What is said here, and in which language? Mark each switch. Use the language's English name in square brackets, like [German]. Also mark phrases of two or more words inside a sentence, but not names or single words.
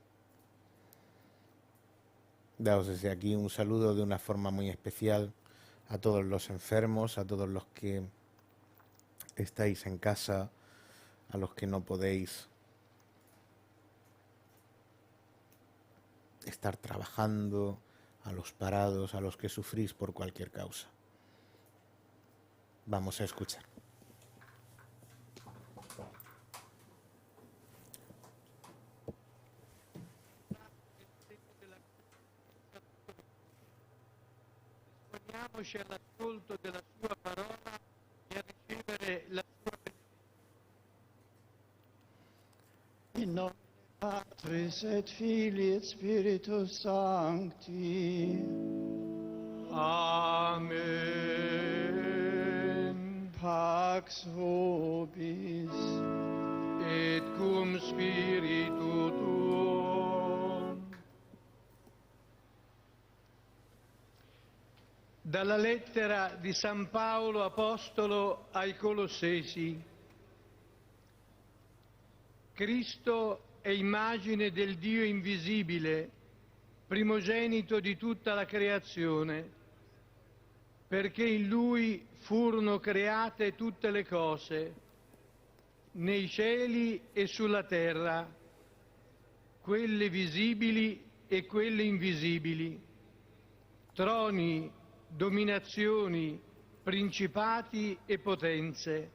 [Spanish] Daos desde aquí un saludo de una forma muy especial a todos los enfermos, a todos los que estáis en casa, a los que no podéis estar trabajando, a los parados, a los que sufrís por cualquier causa. Vamos a escuchar. [Italian] Disponiamoci all'ascolto della sua parola e a ricevere la sua benedizione. [Latin] In nome Patris et Filii et Spiritus Sancti. Amen. Pax vobis. Et cum spiritu tuo. [Italian] Dalla lettera di San Paolo Apostolo ai Colossesi. Cristo è immagine del Dio invisibile, primogenito di tutta la creazione, perché in Lui furono create tutte le cose, nei cieli e sulla terra, quelle visibili e quelle invisibili, troni, dominazioni, principati e potenze.